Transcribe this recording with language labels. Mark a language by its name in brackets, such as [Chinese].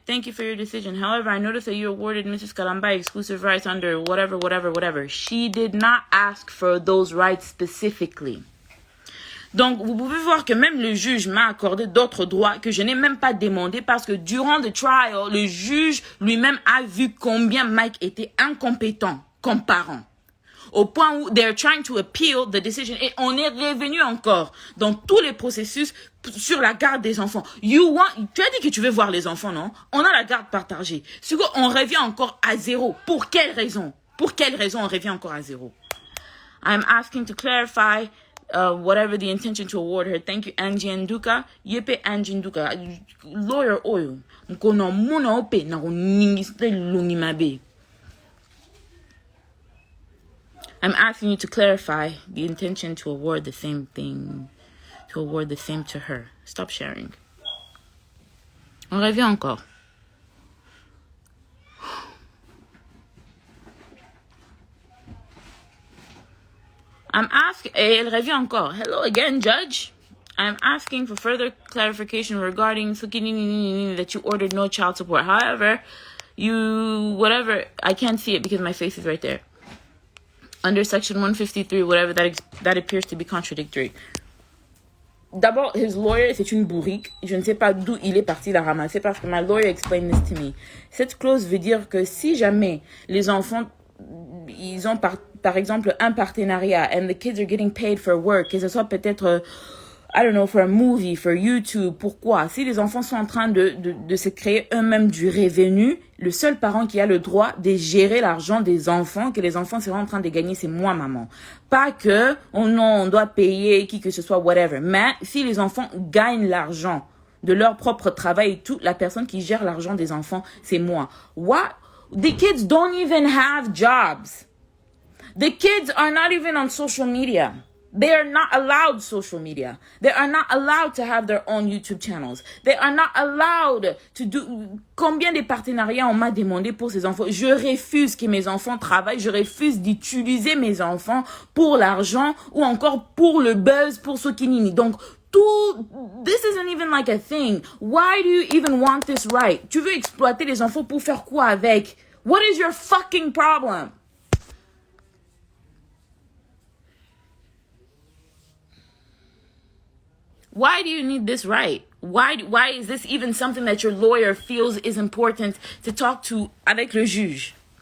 [English] Thank you for your decision. However, I noticed that you awarded Mrs. Kalamba exclusive rights under whatever. She did not ask for those rights specifically. [French] Donc, vous pouvez voir que même le juge m'a accordé d'autres droits que je n'ai même pas demandé parce que durant le trial, le juge lui-même a vu combien Mike était incompétent comme parent. Au point où [English] they're trying to appeal the decision. [French] Et on est revenu encore dans tous les processus sur la garde des enfants. Tu as dit que tu veux voir les enfants, non? On a la garde partagée. On revient encore à zéro. Pour quelle raison on revient encore à zéro? [English] I'm asking to clarify whatever the intention to award her. Thank you, Angie Nduka. Yepe Angie Nduka. Lawyer oil. Mkono muna ope na kuningiste lungimabe. I'm asking you to clarify the intention to award the same thing, to award the same to her. Stop sharing. [French] On revient encore. [English] I'm asking, [French] elle revient encore. [English] Hello again, Judge. I'm asking for further clarification regarding that you ordered no child support. However, I can't see it because my face is right there. under section 153, whatever, that appears to be contradictory. [French] D'abord, [English] his lawyer, [French] c'est une bourrique. Je ne sais pas d'où il est parti la ramasser parce que [English] my lawyer explained this to me. [French] Cette clause veut dire que si jamais les enfants, ils ont par exemple un partenariat [English] and the kids are getting paid for work, [French] que ce soit peut-être, [English] I don't know, for a movie, for YouTube, [French] pourquoi? Si les enfants sont en train de se créer eux-mêmes du revenu, le seul parent qui a le droit de gérer l'argent des enfants, que les enfants seront en train de gagner, c'est moi, maman. Pas que, oh non, on doit payer qui que ce soit, whatever. Mais si les enfants gagnent l'argent de leur propre travail et tout, la personne qui gère l'argent des enfants, c'est moi. [English] What? The kids don't even have jobs. The kids are not even on social media. They are not allowed social media. They are not allowed to have their own YouTube channels. They are not allowed to do... [French] Combien de partenariats on m'a demandé pour ces enfants? Je refuse que mes enfants travaillent. Je refuse d'utiliser mes enfants pour l'argent ou encore pour le buzz, pour ce qui n'y. Donc, [English] this isn't even like a thing. Why do you even want this right? [French] Tu veux exploiter les enfants pour faire quoi avec? [English] What is your fucking problem? Why do you need this right? Why is this even something that your lawyer feels is important to talk to [French] avec le juge?